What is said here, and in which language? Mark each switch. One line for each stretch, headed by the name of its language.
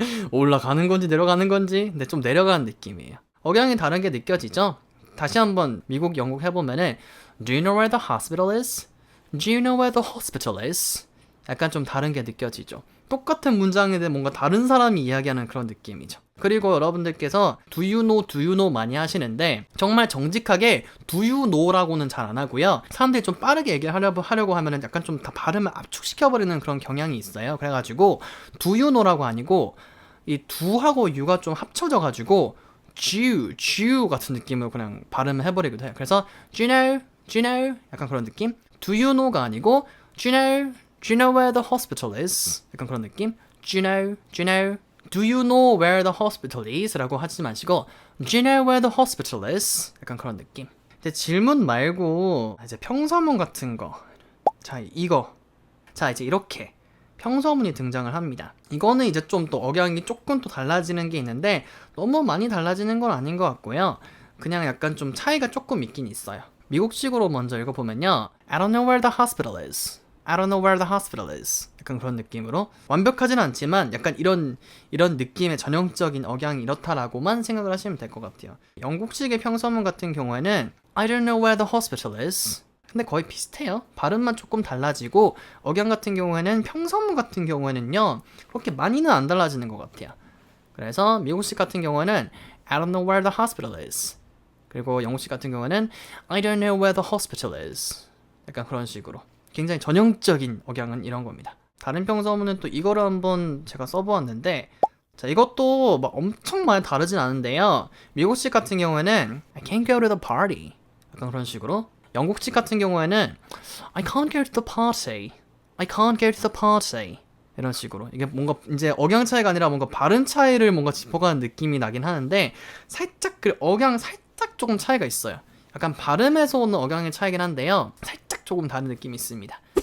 Korean: 올라가는 건지 내려가는 건지, 근데 좀 내려가는 느낌이에요. 억양이 다른 게 느껴지죠? 다시 한번 미국, 영국 해보면은
English: Do you know where the hospital is? Do you know where the hospital is?
Korean: 약간 좀 다른 게 느껴지죠. 똑같은 문장인데 뭔가 다른 사람이 이야기하는 그런 느낌이죠. 그리고 여러분들께서
English: do you know
Korean: 많이 하시는데 정말 정직하게 do you know라고는 잘 안 하고요. 사람들이 좀 빠르게 얘기를 하려고 하면은 약간 좀 다 발음을 압축시켜버리는 그런 경향이 있어요. 그래가지고
English: do you know
Korean: 라고 아니고 이 do하고 you가 좀 합쳐져가지고 Jew 같은 느낌으로 그냥 발음을 해버리기도 해요. 그래서
English: do you know
Korean: 약간 그런 느낌?
English: Do you know가 아니고 do you know where the hospital is?
Korean: 약간 그런 느낌?
English: Do you know Do you know where the hospital is?
Korean: 라고 하지 마시고
English: Do you know where the hospital is?
Korean: 약간 그런 느낌. 이제 질문 말고 이제 평서문 같은 거. 자, 이거. 자, 이제 이렇게 평서문이 등장을 합니다. 이거는 이제 좀 또 억양이 조금 또 달라지는 게 있는데 너무 많이 달라지는 건 아닌 것 같고요. 그냥 약간 좀 차이가 조금 있긴 있어요. 미국식으로 먼저 읽어보면요.
English: I don't know where the hospital is. I don't know where the hospital is.
Korean: 약간 그런 느낌으로 완벽하진 않지만 약간 이런 느낌의 전형적인 억양이 이렇다라고만 생각을 하시면 될 것 같아요. 영국식의 평서문 같은 경우에는
English: I don't know where the hospital is.
Korean: 근데 거의 비슷해요. 발음만 조금 달라지고 억양 같은 경우에는 평서문 같은 경우에는요 그렇게 많이는 안 달라지는 것 같아요. 그래서 미국식 같은 경우에는
English: I don't know where the hospital is.
Korean: 그리고 영국식 같은 경우에는
English: I don't know where the hospital is.
Korean: 약간 그런 식으로 굉장히 전형적인 억양은 이런 겁니다. 다른 평서문은 또 이거를 한번 제가 써보았는데 자, 이것도 막 엄청 많이 다르진 않은데요. 미국식 같은 경우에는
English: I can't go to the party.
Korean: 약간 그런 식으로 영국식 같은 경우에는
English: I can't go to the party. I can't go to the party.
Korean: 이런 식으로 이게 뭔가 이제 억양 차이가 아니라 뭔가 발음 차이를 뭔가 짚어가는 느낌이 나긴 하는데 살짝 그 억양 살짝 조금 차이가 있어요. 약간 발음에서 오는 억양의 차이긴 한데요. 살짝 조금 다른 느낌이 있습니다.